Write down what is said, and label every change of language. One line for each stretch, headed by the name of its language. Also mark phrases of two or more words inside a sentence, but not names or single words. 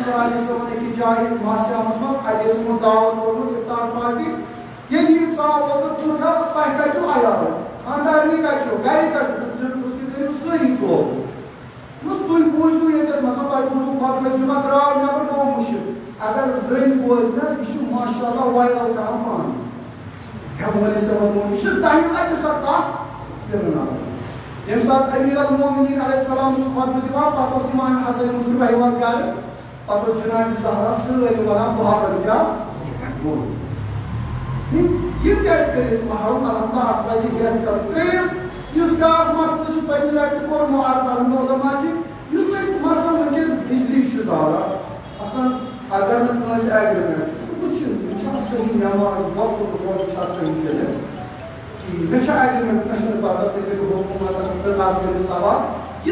Kashmiri: کرالی صٲبن أکِس جایہِ ماسیامس منٛز اَتہِ ٲسۍ یِمو دعوت کوٚرمُت اِفطار پارٹی ییٚلہِ یہِ سوال ووت تہٕ تۄہہِ کتہِ چھُو عیال خانٛدارنی کتہِ چھو گرِ کتہِ چھو کٔرِو سٲری توبہٕ تُہۍ بوٗزِو ییٚتٮ۪تھ مثلاً تۄہہِ بوٗزِو خۄطبہٕ جُمعہ درٛاو نٮ۪بر گوٚو مُشِک اگر زٔنۍ بوزِ نا یہِ چھُ
Arabic: ماشاء اللہ
Kashmiri: وایرل کران پانہٕ ہیٚمہٕ وٲلِس صٲبن ووٚن یہِ چھُ تۄہہِ لگہِ سۄ کتھ کِرناوٕنۍ یم سات امیر المومنین
Arabic: علیہ السلام
Kashmiri: خطبہ دِوان پتہٕ اوس امام حسن مصطفیٰ یِوان گرٕ پتہٕ اوس جناب زہرا سٲری ونان بہادر کیٛاہ ووٚن یِم کیٛازِ کٔرۍ أسۍ محروم الحمدُاللہ اَتھ پَزِ گژھِ کَرُن ترٛیٚیِم یُس بیٛاکھ مسلہٕ چھُ پٔتمہِ لٹہِ کوٚرمُت الحمدُاللہ کہِ یُس أسۍ مثلاً وٕنکٮ۪س بجلی چھُ زالان آسان اگر نہٕ کٲنٛسہِ ایگریمنٹ چھُ سُہ وٕچھُن یہِ چھا صحیح نٮ۪ماز وۄتھُن روزُن چھا صحیح کِنہٕ مےٚ چھا ایگریمنٹ مےٚ چھُنہٕ پتہ تُہۍ کٔرِو حکوٗمت تہٕ نظ کٔرِو سوال یہِ